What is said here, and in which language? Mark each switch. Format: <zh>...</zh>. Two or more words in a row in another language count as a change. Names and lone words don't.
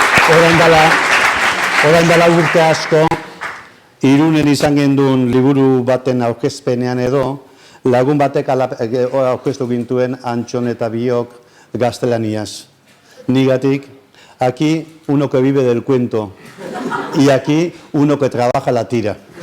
<eu>orain dela urte asko, Irunen izan genduen liburu baten aurkezpenean edo, lagun batek aurkeztu gintuen Antxon eta Biok gaztelaniaz. Nigatik,</eu> <es>aquí uno que vive del cuento y aquí uno que trabaja la tira.</es>